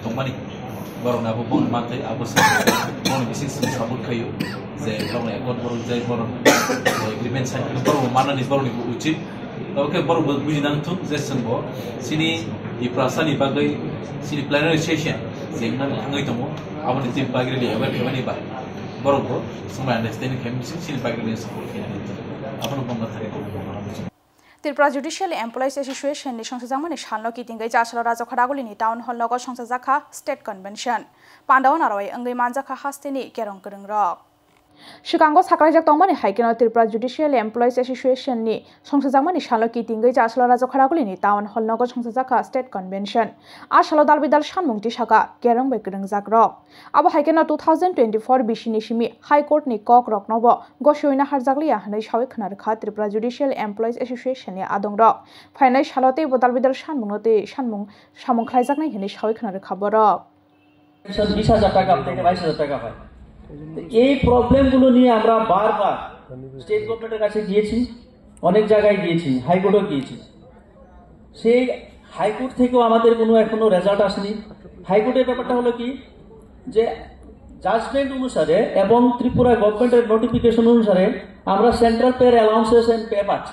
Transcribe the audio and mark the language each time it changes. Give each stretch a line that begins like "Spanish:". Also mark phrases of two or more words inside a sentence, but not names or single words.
Bodo: दंमानि बरनाबो बंग माथै आबो बंगनि बिसिस साबुत खायो जे बंगनि एकट बर जाय बर
English: agreement sign
Bodo: बरब माननि बरनि उचित ओके बरब बुजिनांथु जे जोंबो सिनि इप्रासानि बागै सिनि
English: plenary session
Bodo: जेंना थाङै दङ आबनि टिम बागैनि एबार फेमानि बा बरब
English: some understanding
Bodo: केमिसि सिनि बागैनि सापर्ट खालामनो आबनो बंग थारिखौ
Kok Borok: Tripura Judicial Employees Association ni songsajangmani salno kitingai jasalo Rajo Kharaguli ni town hall nogo songsajaka
English: state convention
Kok Borok: pandao naroi angai manjaka hasteni kerong kerengrok Shikango sakrajak tongmani haikeno Tripura Judicial Employees Association ni songsajangmani salno kitingai jasalo Rajo Kharaguli ni town hall nogo songsajaka
English: state convention
Kok Borok: a salo dalbidal sanmungti saka kerong bai kerengjak rok abo haikeno 2024 bisini simi High Court ni kok rok nobo gosoina harjakliya hanai sawi khnarekha Tripura Judicial Employees Association ni adongrok fainai salote bodalbidal sanmungnote samung khlaijaknai hanai sawi khnarekha borok
Bangla: 20000 টাকা থেকে 22000 টাকা হয় এই প্রবলেমগুলো নিয়ে আমরা বারবার
English: state government's
Bangla: কাছে গিয়েছি, অনেক জায়গায় গিয়েছি, হাইকোর্টও গিয়েছি। সেই হাইকোর্ট থেকেও আমাদের কোনো এখনো রেজাল্ট আসেনি। হাইকোর্টের ব্যাপারটা হলো কি যে জাজমেন্ট অনুসারে এবং ত্রিপুরা গভর্নমেন্টের নোটিফিকেশন অনুসারে আমরা
English: central pay allowances and pay
Bangla: পাচ্ছি।